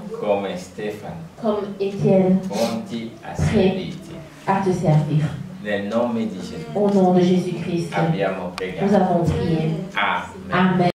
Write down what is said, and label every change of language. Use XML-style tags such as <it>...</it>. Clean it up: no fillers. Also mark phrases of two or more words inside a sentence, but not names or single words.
<it>come Stefano,</it> <fr>comme Étienne,</fr> <it>pronti a servirti.</it> <fr>à te servir.</fr> <it>Nel nome di Gesù</it> <fr>Au nom de Jésus-Christ,</fr> <it>abbiamo</it> <fr>nous</fr> <it>pregato.</it> <fr>avons prié.</fr> <it>Amen.</it> <fr>Amen.</fr>